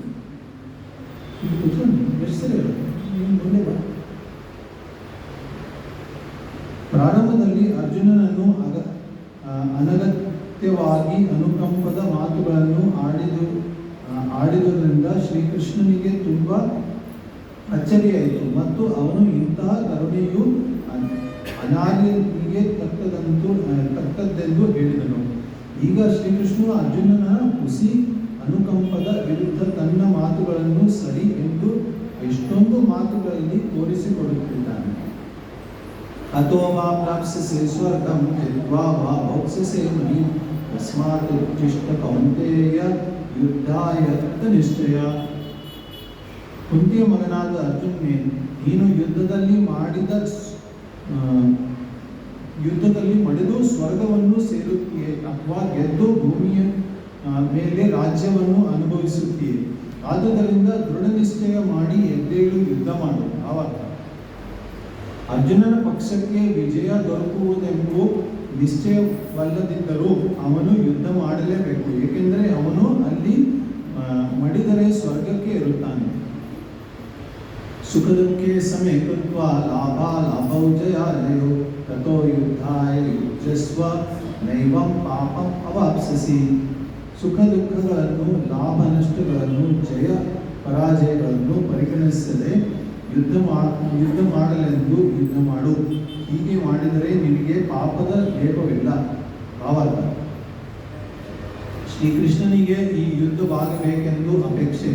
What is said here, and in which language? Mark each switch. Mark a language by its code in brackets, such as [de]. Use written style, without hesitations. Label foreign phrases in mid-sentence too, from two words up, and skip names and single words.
[kn] ಪ್ರಾರಂಭದಲ್ಲಿ ಅರ್ಜುನನನ್ನು ಅನಗತ್ಯವಾಗಿ ಅನುಕಂಪದ ಮಾತುಗಳನ್ನು ಆಡಿದುದರಿಂದ ಶ್ರೀಕೃಷ್ಣನಿಗೆ ತುಂಬ ಅಚ್ಚರಿಯಾಯಿತು ಮತ್ತು ಅವನು ಇಂತಹ ಕರುಣೆಯು ಅನಾದಿಗೆ ತಕ್ಕದ್ದೆಂದು ಹೇಳಿದನು. ಈಗ ಶ್ರೀಕೃಷ್ಣನು ಅರ್ಜುನನ ಹುಸಿ ಅನುಕಂಪದ ವಿರುದ್ಧ ತನ್ನ ಮಾತುಗಳನ್ನು ಸರಿ ಎಂದು ಎಷ್ಟೊಂದು ಮಾತುಗಳಲ್ಲಿ ತೋರಿಸಿಕೊಡುತ್ತಿದ್ದಾನೆ. [sa] ಅಥೋ ವಾ ಪ್ರಾಪ್ಸ್ಯಸೆ ಸ್ವರ್ಗಂ ಜಿತ್ವಾ ವಾ ಭೋಕ್ಸ್ಯಸೆ ಮಹೀಂ ತಸ್ಮಾತ್ ಉಚ್ಚಿಷ್ಟ ಕೌಂತೇಯ ಯುದ್ಧಾಯ ನಿಶ್ಚಯ. [kn] ಕುಂತಿಯ ಮಗನಾದ ಅರ್ಜುನನೇ, ನೀನು ಯುದ್ಧದಲ್ಲಿ ಮಡಿದು ಸ್ವರ್ಗವನ್ನು ಸೇರುತ್ತೀಯೇ ಅಥವಾ ಗೆದ್ದು ಭೂಮಿಯ ಮೇಲೆ ರಾಜ್ಯವನ್ನು ಅನುಭವಿಸುತ್ತೀಯೇ. ಆದುದರಿಂದ ದೃಢ ನಿಶ್ಚಯ ಮಾಡಿ ಎದ್ದೇಳು, ಯುದ್ಧ ಮಾಡು. ಆವಾಗ ಅರ್ಜುನನ ಪಕ್ಷಕ್ಕೆ ವಿಜಯ ದೊರಕುವುದೆಂಬ ನಿಶ್ಚಯವಲ್ಲದಿದ್ದರೂ ಅವನು ಯುದ್ಧ ಮಾಡಲೇಬೇಕು, ಏಕೆಂದರೆ ಅವನು ಅಲ್ಲಿ ಮಡಿದರೆ ಸ್ವರ್ಗಕ್ಕೆ ಇರುತ್ತಾನೆ. [sa] ಸುಖ ದುಃಖೇ ಸಮೇ ಕೃತ್ವಾ ಲಾಭೌ ಜಯಾಜಯೋ ತಥೋ ಯುದ್ಧಾಯ ಯುಜ್ಯಸ್ವ ನೈವಂ ಪಾಪಂ ಅವಾಪ್ಸ್ಯಸಿ. [kn] ಸುಖ ದುಃಖಗಳನ್ನು, ಲಾಭ ನಷ್ಟಗಳನ್ನು, ಜಯ ಪರಾಜಯಗಳನ್ನು ಪರಿಗಣಿಸದೆ ಯುದ್ಧ ಮಾಡಲೆಂದು ಯುದ್ಧ ಮಾಡು. ಹೀಗೆ ಮಾಡಿದರೆ ನಿನಗೆ ಪಾಪದ ಲೇಪವಿಲ್ಲ. ಭಾವಾರ್ಥ: ಶ್ರೀಕೃಷ್ಣನಿಗೆ ಈ ಯುದ್ಧವಾಗಬೇಕೆಂದು ಅಪೇಕ್ಷೆ.